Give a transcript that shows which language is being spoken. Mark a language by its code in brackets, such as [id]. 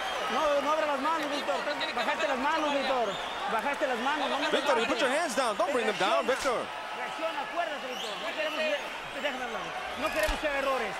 [es] No abra las manos, Víctor. Bajaste las manos, Víctor. Bajaste las manos. No [en] Victor, you put your hands down. Don't bring them down, Victor. [es] Reacciona, acuérdate, Víctor. No queremos, déjame hablar. No queremos hacer errores.